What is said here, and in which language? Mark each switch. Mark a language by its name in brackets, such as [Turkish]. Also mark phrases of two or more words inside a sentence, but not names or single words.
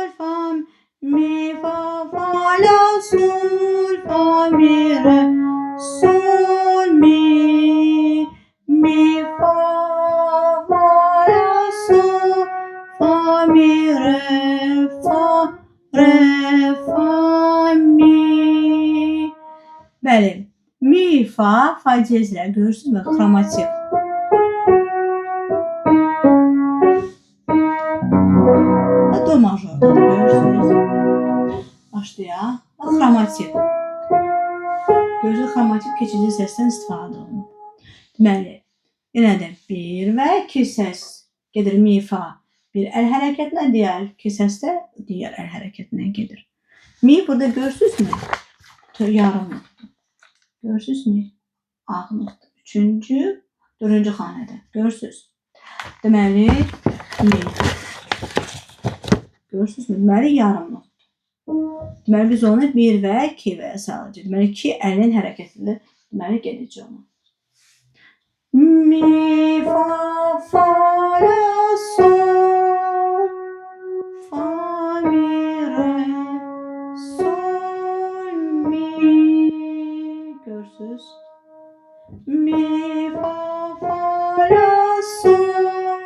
[Azerbaijani] fa, mi, fa, fa, la, sol, fa, mi, re, sol, mi, mi, fa, fa, la, sol, fa, mi, re, fa, mi. Bəli, mi, fa, fa cezlər görürsünüzmü? Xromatik. Do majorda görürsünüz. Başlayaq. Xromatik. Görürsünüz, xromatik keçici səsdən istifadə olunur. Deməli, yenə də 1 və 2 səs gedir mi, fa. Bir əl hərəkətinə, digər 2 səs də digər əl hərəkətinə gedir. Mi burada görürsünüzmü? Yarım notdur. Görürsünüzmü? Ağ notdur. 3-cü, 4-cü xanədə. Görürsünüz. Deməli, mi. Görürsünüzmü? Deməli, yarım notdur. Deməli, biz onu 1 və 2 və salacaq. Deməli, 2 əlin hərəkətində deməli, gedəcək onu. Mi, fa, fa, la, sol. Fa, mi, re, sol, mi. Görürsünüz? Mi, fa, fa, la, sol.